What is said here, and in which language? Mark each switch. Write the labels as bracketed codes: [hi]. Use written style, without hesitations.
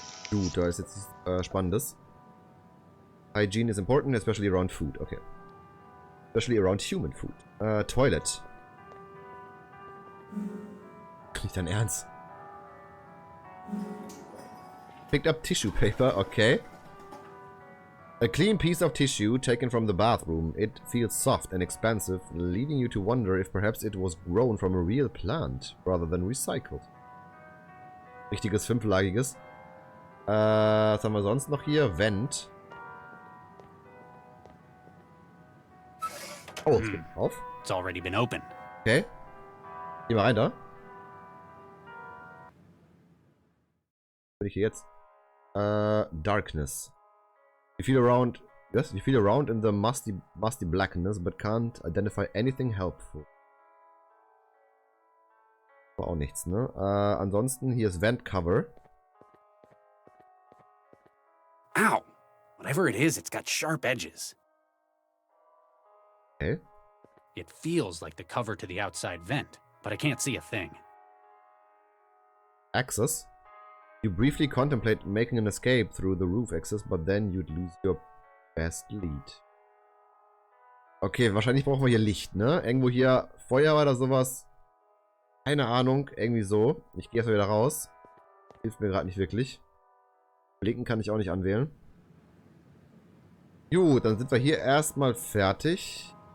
[de] Gut, da ist jetzt Spannendes. [en] Hygiene is important, especially around food. Okay. Especially around human food. Toilet. [de] Nicht dein Ernst. [en] Picked up tissue paper, okay. A clean piece of tissue taken from the bathroom. It feels soft and expansive, leading you to wonder if perhaps it was grown from a real plant rather than recycled. [de] Richtiges fünflagiges. Was haben wir sonst noch hier? Vent. Oh, es geht auf. [en] It's already been opened. [de] Okay. Geh mal rein da. Bin ich hier jetzt? [en] Darkness. You feel around. Yes, you feel around in the musty blackness, but can't identify anything helpful. [de] War auch nichts, ne? Ansonsten, hier ist Vent Cover. Ow! [en] Whatever it is, it's got sharp edges. Okay. It feels like the cover to the outside vent, but I can't see a thing. Access. You briefly contemplate making an escape through the roof access, but then you'd lose your best lead. [de] Okay, wahrscheinlich brauchen wir hier Licht, ne? Irgendwo hier Feuer oder sowas. Keine Ahnung, irgendwie so. Ich gehe erstmal wieder raus. Hilft mir gerade nicht wirklich. Blinken kann ich auch nicht anwählen. Gut, dann sind wir hier erstmal fertig.